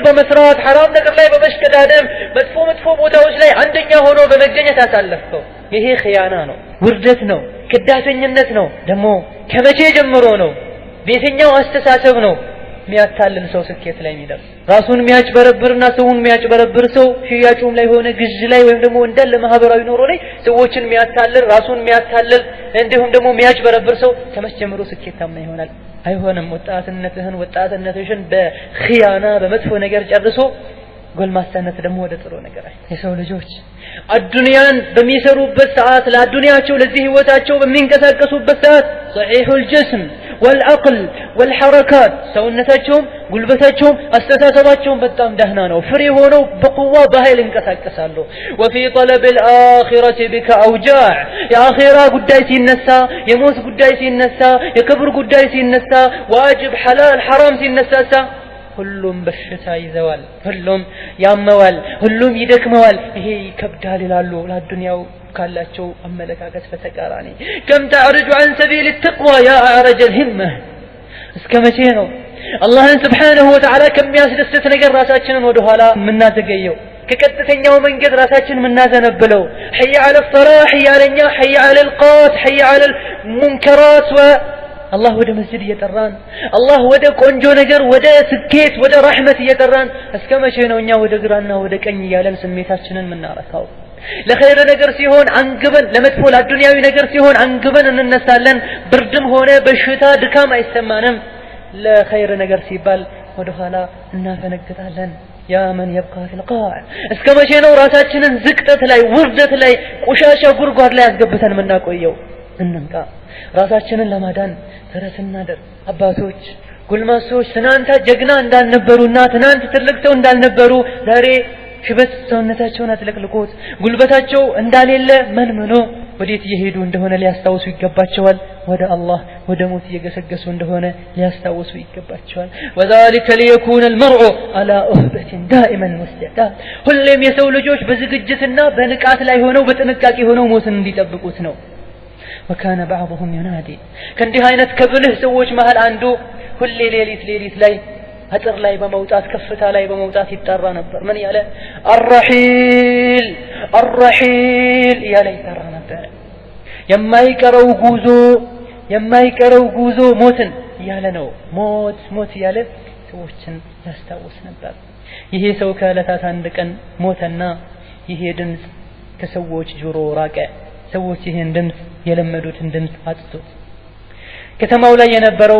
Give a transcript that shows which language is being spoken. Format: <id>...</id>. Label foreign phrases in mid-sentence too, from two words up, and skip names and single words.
<am>በመስራት ሐራም ነገር ላይ በመሽቀዳደም መጥፎ ቦታዎች ላይ አንደኛ ሆኖ በመገኘት አሳለፈው ይሄ ኺያና ነው ውርደት ነው ክዳተኝነት ነው ደግሞ ከመቼ ጀምሮ ነው በየትኛው አስተሳሰብ ነው የሚያታልል ሰው ስኬት ላይ የሚደርስ ራሱን የሚያጭበረብርና ሰውን የሚያጭበረብር ሰው ሽያጩም ላይ ሆነ ግዥ ላይ ወይም ደግሞ እንዳለ ማህበራዊ ኑሮ ላይ ሰዎችን የሚያታልል ራሱን የሚያታልል እንዲሁም ደግሞ የሚያጭበረብር ሰው ከመቼ ጀምሮ ስኬታማ ይሆናል አይሆንም ወጣትነትሽን በኺያና በመጥፎ ነገር ጨርሶ ጎልማሳነት ደግሞ ወደ ጥሩ ነገር የሰው ልጆች አዱንያን በሚሰሩበት ሰዓት ለአዱንያቸው ለዚህ ህይወታቸው በሚንቀሳቀሱበት ሰዓት</am> <ar>صحيح الجسم والعقل والحركات</ar> <am>ሰውነታቸውም ጉልበታቸውም አስተሳሰባቸውም በጣም ደህና ነው ፍሬ ሆነው በቁዋ በኃይል እንቀሳቀሳሉ</am> <ar>وفي طلب الاخره بك اوجاع يا اخره</ar> <am>ጉዳይ ሲነሳ የሞት ጉዳይ ሲነሳ የክብር ጉዳይ ሲነሳ ዋጅብ ሐላል ሐራም ሲነሳ ሁሉም በሽታ ይዘዋል ሁሉም ያመዋል ሁሉም ይደክመዋል ይሄ ይከብዳል ይላሉ ለዱንያው ካላቸው አመለካከት በተቃራኒ</am> <ar>كم تعرج عن سبيل التقوى يا أعرج الهمة</ar> <am>እስከ መቼ ነው አላህን</am> <ar>سبحانه وتعالى</ar> <am>ከሚያስደስት ነገር ራሳችንን ወደ ኋላ ምናዘገየው ከቀጥተኛው መንገድ ራሳችንን ምናዘነብለው</am> <ar>حي على الصلاح حي على النجاح حي على القات حي على المنكرات</ar> <am>الله ወደ መስጂድ እየጠራን الله ወደ ቆንጆ ነገር ወደ ስኬት ወደ ረህመት እየጠራን እስከ መቼ ነው እኛ ወደ ግራና ወደ ቀኝ ያለን ስሜታችንን ምናረካው ለኸይር ነገር ሲሆን አንግበን ለመጥፎ ለዱንያዊ ነገር ሲሆን አንግበን እንነሳለን ብርድም ሆነ በሽታ ድካም አይሰማንም ለኸይር ነገር ሲባል ወደ ኋላ እናፈነግጣለን</am> <ar>يا من يبقى في القاع</ar> <am>እስከ መቼ ነው ራሳችንን ዝቅጠት ላይ ውርደት ላይ ቆሻሻ ጉርጓድ ላይ ያስገብተን ምናቆየው እንንቃ ራሳችንን ለማዳን ተረስና ደር አባቶች ጉልማሶች ትናንት ጀግና እንዳልነበሩና ትናንት ትልቅ ሰው እንዳልነበሩ ዛሬ ሽበት ሰውነታቸውን አጥለቅልቆት ጉልበታቸው እንዳሌለ መንምኖ ወዴት እየሄዱ እንደሆነ ሊያስታውሱ ይገባቸዋል ወደ አላህ ወደ ሞት እየገሰገሱ እንደሆነ ሊያስታውሱ ይገባቸዋል</am> <ar>وذلك ليكون المرء على أهبة دائما مستعد</ar> <am>ሁሌም የሰው ልጆች በዝግጅትና በንቃት ላይ ሆነው በጥንቃቄ ሆነው ሞትን እንዲጠብቁት ነው</am> <ar>وكان بعضهم ينادي</ar> <am>ከእንዲህ አይነት ከብልህ ሰዎች መሃል አንዱ ሁሌ ሌሊት ላይ አጥር ላይ በመውጣት ከፍታ ላይ በመውጣት ይጣራ ነበር ምን ያለ الرحيل ያለ ይጣራ ነበር የማይቀረው ጉዞ ሞትን ያለ ነው ሞት ያለ ሰዎችን ያስታውስ ነበር ይሄ ሰው ከዕለታት አንድ ቀን ሞተና ይሄ ድምጽ ከሰዎች ጆሮ ራቀ ሰዎች ይሄን ድምጽ የለመዱትን ድምጽ አጥቶት ከተማው ላይ የነበረው</am>